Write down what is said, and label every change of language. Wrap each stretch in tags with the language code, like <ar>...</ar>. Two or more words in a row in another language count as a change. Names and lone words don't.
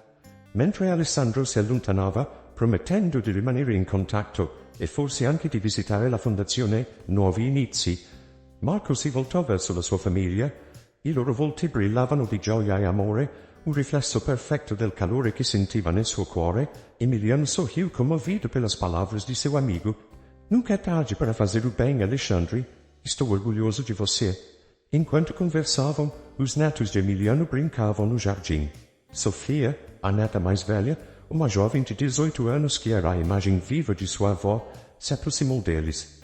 <it>Mentre Alessandro si allontanava, promettendo di rimanere in contatto e forse anche di visitare la fondazione Nuovi Inizi, Marco si voltò verso la sua famiglia. I loro volti brillavano di gioia e amore, un riflesso perfetto del calore che sentiva nel suo cuore.</it> <pt>Emiliano sorriu comovido pelas palavras de seu amigo. Nunca é tarde para fazer o bem, Alexandre. Estou orgulhoso de você. Enquanto conversavam, os netos de Emiliano brincavam no jardim. Sofia, a neta mais velha, uma jovem de 18 anos que era a imagem viva de sua avó, se aproximou deles.</pt>